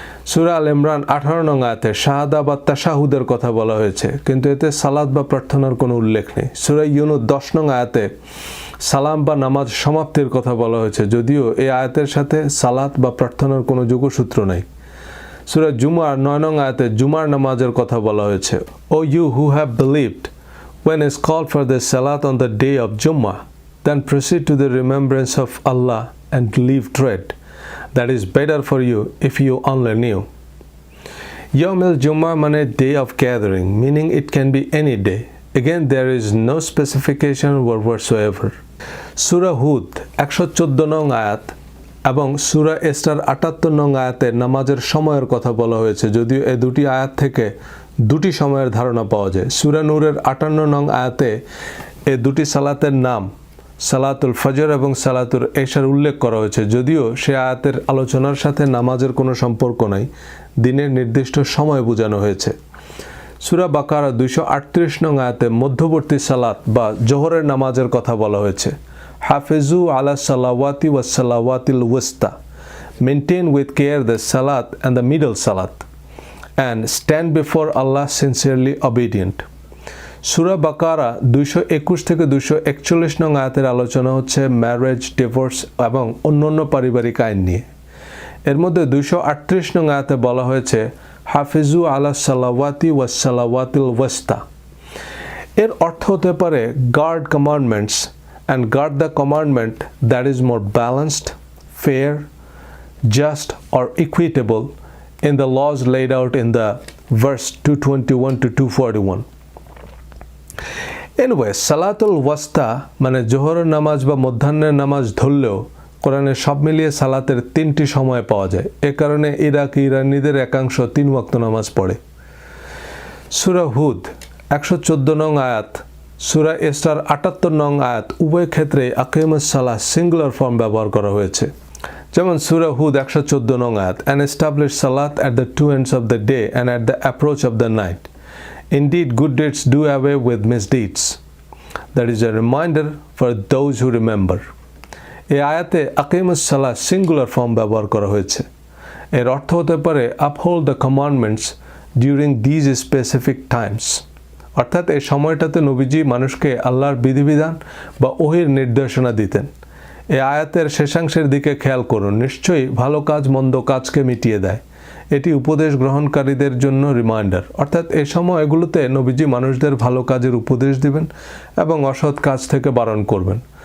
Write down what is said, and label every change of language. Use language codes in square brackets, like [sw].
[bn] সূরা আল ইমরান 18 নং আয়াতে শাহাদা বা তাশাহুদের কথা বলা হয়েছে, কিন্তু এতে সালাত বা প্রার্থনার কোনো উল্লেখ নেই। সূরা ইউনুস 10 নং আয়াতে সালাম বা নামাজ সমাপ্তির কথা বলা হয়েছে, যদিও এই আয়াতের সাথে সালাত বা প্রার্থনার কোনো যোগসূত্র নেই। সূরা জুমার 9 নং আয়াতে জুমার নামাজের কথা বলা হয়েছে, [en] O you who have believed, when is called for the salat on the day of Jummah, then proceed to the remembrance of Allah and leave dread. That is better for you if you only knew. Yawm al-Jummah মানে day of gathering, meaning it can be any day. Again, there is no specification whatsoever. [bn] সূরা হুদ 114 নং আয়াত এবং সূরা ইসরার 78 নং আয়াতে নামাজের সময়ের কথা বলা হয়েছে, যদিও এই দুটি আয়াত থেকে দুটি সময়ের ধারণা পাওয়া যায়। সূরা নূরের 58 নং আয়াতে এই দুটি সালাতের নাম সালাতুল ফজর এবং সালাতুল এশার উল্লেখ করা হয়েছে, যদিও সে আয়াতের আলোচনার সাথে নামাজের কোনো সম্পর্ক নাই, দিনের নির্দিষ্ট সময় বোঝানো হয়েছে। সূরা বাকারা 238 নং আয়াতে মধ্যবর্তী সালাত বা জোহরের নামাজের কথা বলা হয়েছে, [ar] হাফিজু আলা সালাওয়াতি ওয়াস সালাওয়াতিল ওয়াস্তা, [en] Maintain with care the সালাত and the middle সালাত, and stand before Allah sincerely obedient. [bn] সূরা বাকারা 221 থেকে 241 নং আয়াতের আলোচনা হচ্ছে ম্যারেজ, ডিভোর্স এবং অন্যান্য পারিবারিক আইন নিয়ে। এর মধ্যে 238 নং আয়াতে বলা হয়েছে [ar] হাফিজু আলা সালাওয়াতি ওয়াস সালাওয়াতিল ওয়াস্তা। [bn] এর অর্থ হতে পারে [en] Guard commandments and guard the commandment that is more balanced, fair, just or equitable in the laws laid out in the verse 221 to 241. [bn] Anyway, সালাতুল ওয়াস্তা মানে জোহরের নামাজ বা মধ্যাহ্নের নামাজ ধরলেও কোরআনে সব মিলিয়ে সালাতের 3টি সময় পাওয়া যায়। এ কারণে ইরানীদের একাংশ 3 ওয়াক্ত নামাজ পড়ে। সূরা হুদ 114 নং আয়াত সূরা ইসরার ৭৮ নং আয়াত উভয় ক্ষেত্রে আকিমুস সালাহ সিঙ্গুলার ফর্ম ব্যবহার করা হয়েছে। যেমন সূরা হুদ ১১৪ নং আয়াত, [en] and establish salat at the two ends of the day and at the approach of the night. Indeed, good deeds do away with misdeeds. That is a reminder for those who remember. [bn] এই আয়াতে আকিমুস সালাহ singular form ব্যবহার করা হয়েছে। এর অর্থ হতে পারে [en] uphold the commandments during these specific times. [bn] অর্থাৎ এই সময়টাতে নবীজি মানুষকে আল্লাহর বিধিবিধান বা ওহীর নির্দেশনা দিতেন। এই আয়াতের শেষাংশের দিকে খেয়াল করুন, নিশ্চয়ই ভালো কাজ মন্দ কাজকে মিটিয়ে দেয়। এটি উপদেশ গ্রহণকারীদের জন্য রিমাইন্ডার, অর্থাৎ এই সময়গুলোতে নবীজি মানুষদের ভালো কাজের উপদেশ দিবেন এবং অসৎ কাজ থেকে বারণ করবেন।